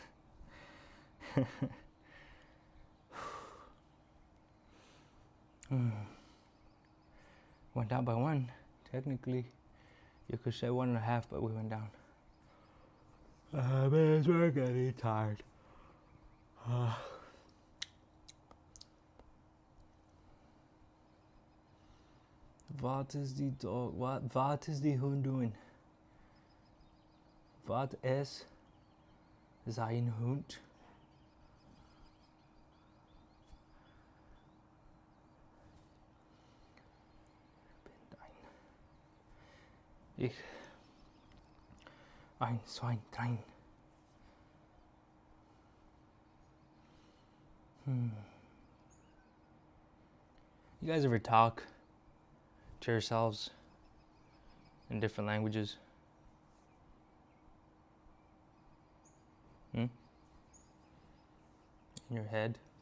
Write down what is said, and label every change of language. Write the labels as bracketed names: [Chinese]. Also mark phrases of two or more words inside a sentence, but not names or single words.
[English] Went down by 1. Technically, you could say 1.5, but we went down. Man, we're getting tired. [Afrikaans] Wat is die dog? Wat is die hond doen? [Dutch] Wat is zijn hond? [German] Ich. Ein, zwei, drei. [English] You guys ever talk to yourselves in different languages? In your head?